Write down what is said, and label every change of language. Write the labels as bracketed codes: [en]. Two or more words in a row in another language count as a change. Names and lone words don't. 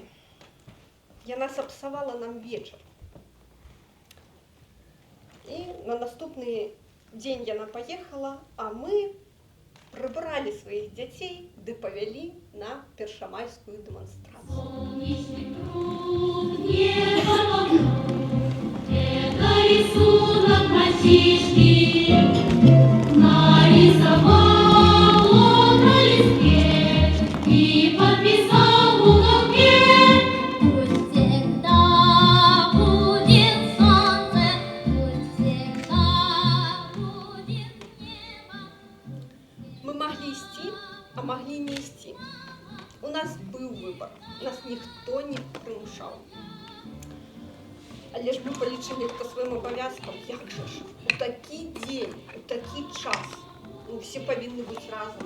[be] Яна сапсавала нам вечар. І на наступны дзень яна паехала, а мы прыбралі сваіх дзяцей ды павялі на першамайскую дэманстрацыю. [ru] Это рисунок мальчишки нарисовал он на листке и подписал в уголке. Пусть всегда будет солнце, пусть всегда будет небо. [be] Мы маглі ісці, а маглі не ісці. У нас быў выбар, нас ніхто не прымушаў. Але ж мы палічылі па сваім абавязкам, як жа ж, у такі дзень, у такі час, ну, все павінны быць разам.